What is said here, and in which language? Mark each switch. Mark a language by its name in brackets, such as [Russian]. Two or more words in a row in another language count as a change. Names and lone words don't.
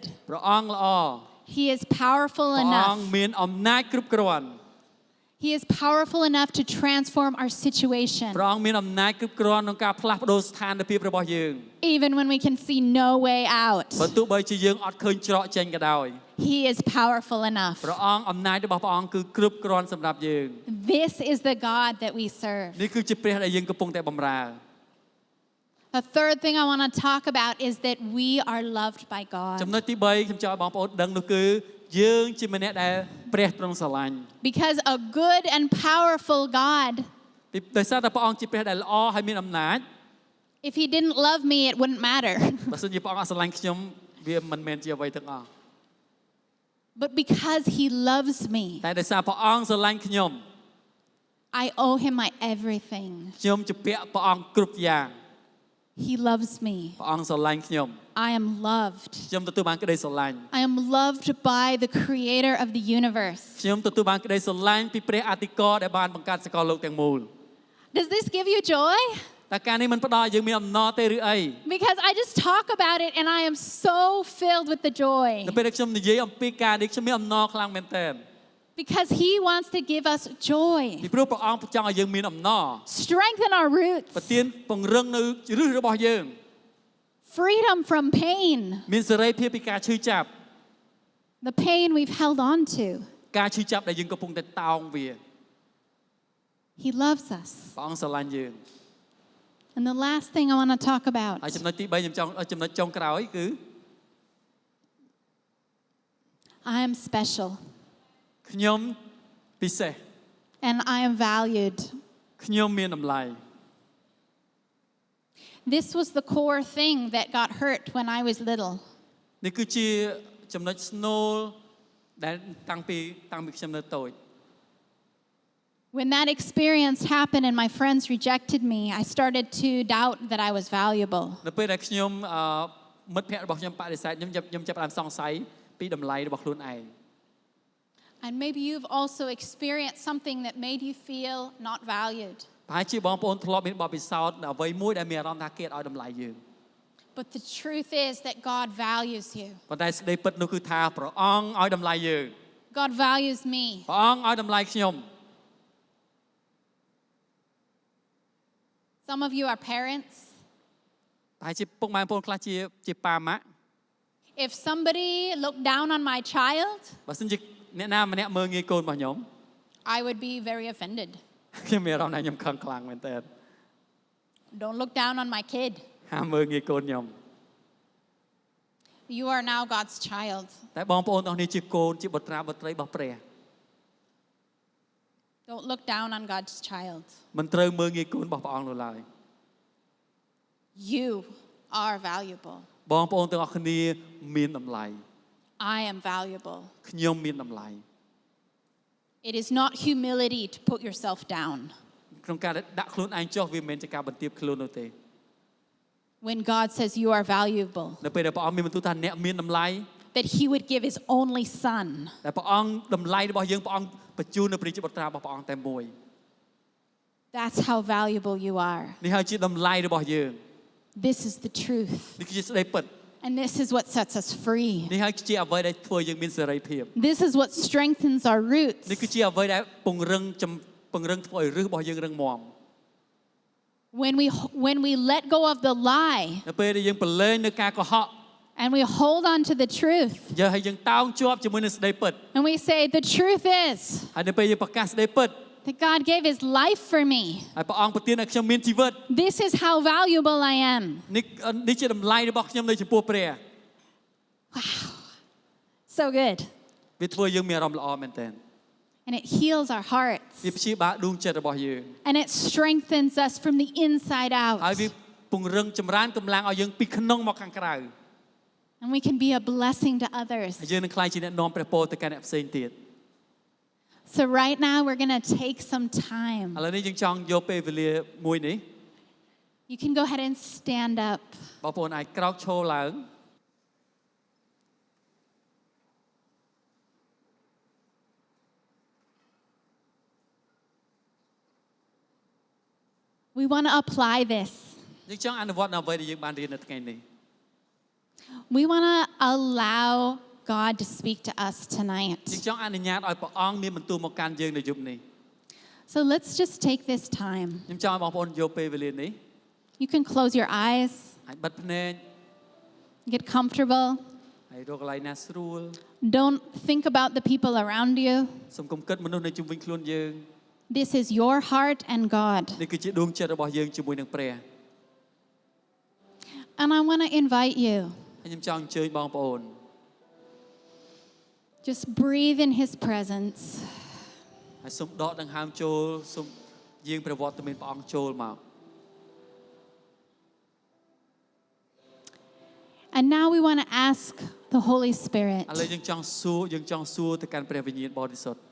[Khmer] ព្រះអង្គល្អ [English] He is powerful [Khmer] ព្រះអង្គ [English] enough. [Khmer] មានអំណាចគ្រប់គ្រាន់ [English] He is powerful enough to transform our situation. [Khmer] ព្រះអង្គមានអំណាចគ្រប់គ្រាន់ក្នុងការផ្លាស់ប្ដូរស្ថានភាពរបស់យើង [English] Even when we can see no way out. [Khmer] បើទោះបីជាយើងអត់ឃើញច្រកចេញក៏ដោយ [English] He is powerful enough. [Khmer] ព្រះអង្គអំណាចរបស់ព្រះអង្គគឺគ្រប់គ្រាន់សម្រាប់យើង [English] This is the God that we serve. [Khmer] នេះគឺជាព្រះដែលយើងកំពុងតែបម្រើ [English] The third thing I want to talk about is that we are loved by God. [Khmer] ចំណុចទី3ខ្ញុំចង់ឲ្យបងប្អូនដឹងនោះគឺយើងជាម្នាក់ដែលព្រះទ្រង់ស្រឡាញ់ [English] Because a good and powerful God, [Khmer] ពីដោយសារតែព្រះអង្គជាព្រះដែលល្អហើយមានអំណាច [English] if He didn't love me, it wouldn't matter. [Khmer] បើសិនជាព្រះអង្គអត់ស្រឡាញ់ខ្ញុំវាមិនមែនជាអ្វីទាំងអស់ [English] But because He loves me, [Khmer] តែដោយសារព្រះអង្គស្រឡាញ់ខ្ញុំ [English] I owe Him my everything. [Khmer] ខ្ញុំជំពាក់ព្រះអង្គគ្រប់យ៉ាង [English] He loves me. [Khmer] ព្រះអង្គស្រឡាញ់ខ្ញុំ [English] I am loved. [Khmer] ខ្ញុំទទួលបានក្តីស្រឡាញ់ [English] I am loved by the Creator of the universe. [Khmer] ខ្ញុំទទួលបានក្តីស្រឡាញ់ពីព្រះអធិការដែលបានបង្កើតសកលលោកទាំងមូល [English] Does this give you joy? [Khmer] តែការនេះមិនផ្ដល់ឲ្យយើងមានអំណរទេឬអី [English] Because I just talk about it and I am so filled with the joy. [Khmer] នៅពេលដែលខ្ញុំនិយាយអំពីការនេះខ្ញុំមានអំណរខ្លាំងមែនទែន [English] Because He wants to give us joy, [Khmer] ពីព្រោះព្រះអង្គចង់ឲ្យយើងមានអំណរ [English] strengthen our roots, [Khmer] ប្រទានពង្រឹងនៅឫសរបស់យើង [English] freedom from pain, [Khmer] មានសេរីភាពពីការឈឺចាប់ [English] the pain we've held on to. [Khmer] ការឈឺចាប់ដែលយើងកំពុងតែតោងវា [English] He loves us. [Khmer] ព្រះអង្គស្រឡាញ់យើង [English] And the last thing I want to talk about [Khmer] ហើយចំណុចទី3ខ្ញុំចង់ចំណុចចុងក្រោយគឺ [English] I am special [Khmer] ខ្ញុំពិសេស [English] and I am valued. [Khmer] ខ្ញុំមានតម្លៃ [English] This was the core thing that got hurt when I was little. [Khmer] នេះគឺជាចំណុចស្នូលដែលតាំងពីខ្ញុំនៅតូច [English] When that experience happened and my friends rejected me, I started to doubt that I was valuable. [Khmer] នៅពេលដែលខ្ញុំមិត្តភ័ក្តិរបស់ខ្ញុំបដិសេធខ្ញុំចាប់ផ្ដើមសង្ស័យពីតម្លៃរបស់ខ្លួនឯង [English] And maybe you've also experienced something that made you feel not valued. [Khmer] ប្រហែលជាបងប្អូនធ្លាប់មានបទពិសោធន៍អ្វីមួយដែលមានអារម្មណ៍ថាគេអត់ឲ្យតម្លៃយើង [English] But the truth is that God values you. [Khmer] ប៉ុន្តែសេចក្តីពិតនោះគឺថាព្រះអង្គឲ្យតម្លៃយើង [English] God values me. [Khmer] ព្រះអង្គឲ្យតម្លៃខ្ញុំ [English] Some of you are parents. [Khmer] ប្រហែលជាពុកម៉ែបងប្អូនខ្លះជាប៉ាម៉ាក់ [English] If somebody looked down on my child, [Khmer] បើសិនជាអ្នកណាម្នាក់មើលងាយកូនរបស់ខ្ញុំ [English] I would be very offended. [Khmer] ខ្ញុំមានអារម្មណ៍ថាខ្ញុំខឹងខ្លាំងមែនតើ [English] Don't look down on my kid. [Khmer] ហាមមើលងាយកូនខ្ញុំ [English] You are now God's child. [Khmer] តែបងប្អូនទាំងនេះជាកូនជាបុត្រាបុត្រីរបស់ព្រះ [English] Don't look down on God's child. [Khmer] មិនត្រូវមើលងាយកូនរបស់ព្រះអង្គនោះឡើយ [English] You are valuable. [Khmer] បងប្អូនទាំងអស់គ្នាមានតម្លៃ [English] I am valuable. [Khmer] ខ្ញុំមានតម្លៃ [English] It is not humility to put yourself down. [Khmer] ក្នុងការដាក់ខ្លួនឯងចុះវាមិនមែនជាការបន្ទាបខ្លួននោះទេ [English] When God says you are valuable, [Khmer] នៅពេលដែលព្រះអង្គមានបន្ទូលថាអ្នកមានតម្លៃ [English] that He would give His only Son. [Khmer] តែព្រះអង្គតម្លៃរបស់យើងព្រះអង្គបញ្ជូននៅព្រះជាបុត្រារបស់ព្រះអង្គតែមួយ [English] That's how valuable you are. [Khmer] នេះហើយជាតម្លៃរបស់យើង [English] This is the truth. [Khmer] នេះគឺជាស្ដីពិត [English] And this is what sets us free. [Khmer] នេះហើយជាអ្វីដែលធ្វើយើងមានសេរីភាព [English] This is what strengthens our roots. [Khmer] នេះគឺជាអ្វីដែលពង្រឹងធ្វើឲ្យឫសរបស់យើងរឹងមាំ [English] When we let go of the lie [Khmer] នៅពេលដែលយើងប្រឡែងនៅការកុហក [English] and we hold on to the truth [Khmer] យើងហើយយើងតោងជាប់ជាមួយនឹងស្ដីពិត [English] and we say the truth is [Khmer] ហើយនៅពេលយើងប្រកាសស្ដីពិត [English] that God gave His life for me. [Khmer] ហើយព្រះអង្គប្រទានឲ្យខ្ញុំមានជីវិត [English] This is how valuable I am. [Khmer] នេះជាតម្លៃរបស់ខ្ញុំនៅចំពោះព្រះ [English] Wow. So good. [Khmer] វាធ្វើយើងមានអារម្មណ៍ល្អមែនទែន [English] And it heals our hearts. [Khmer] វាព្យាបាលដួងចិត្តរបស់យើង [English] And it strengthens us from the inside [Khmer] ហើយ [English] out. [Khmer] វាពង្រឹងចម្រើនកម្លាំងឲ្យយើងពីក្នុងមកខាងក្រៅ [English] And we can be a blessing to others. [Khmer] ហើយយើងនឹងក្លាយជាអ្នកនាំព្រះពរទៅកាន់អ្នកផ្សេងទៀត [English] So right now we're going to take some [Khmer] ឥ [English] time. [Khmer] ឡូវនេះយើងចង់យកពេលវេលាមួយនេះ [English] You can go ahead and stand up. [Khmer] បងប្អូនអាចក្រោកឈរឡើង [English] We want to apply this. [Khmer] យើងចង់អនុវត្តនៅអ្វីដែលយើងបានរៀននៅថ្ងៃនេះ [English] We want to allow God to speak to us [Khmer] យើង [English] tonight. [Khmer] ចង់អនុញ្ញាតឲ្យព្រះអង្គមានបន្ទូលមកកាន់យើងនៅយប់នេះ [English] So let's just take this time. [Khmer] ខ្ញុំចង់ឲ្យបងប្អូនយកពេលវេលានេះ [English] You can close your eyes, [Khmer] ហើយបិទភ្នែក [English] get comfortable. [Khmer] ហើយរកកន្លែងណាស្រួល [English] Don't think about the people around you. [Khmer] សូមកុំគិតមនុស្សនៅជុំវិញខ្លួនយើង [English] This is your heart and God. [Khmer] នេះគឺជាដួងចិត្តរបស់យើងជាមួយនឹងព្រះ [English] And I want to invite you. [Khmer] ហើយខ្ញុំចង់អញ្ជើញបងប្អូន [English] Just breathe in His presence. [Khmer] ហើយសូមដកដង្ហើមចូលសូមយាងប្រវត្តិមានព្រះអង្គចូលមក [English] And now we want to ask the Holy Spirit, [Khmer] ឥឡូវយើងចង់សួរទៅកាន់ព្រះវិញ្ញាណបរិសុទ្ធ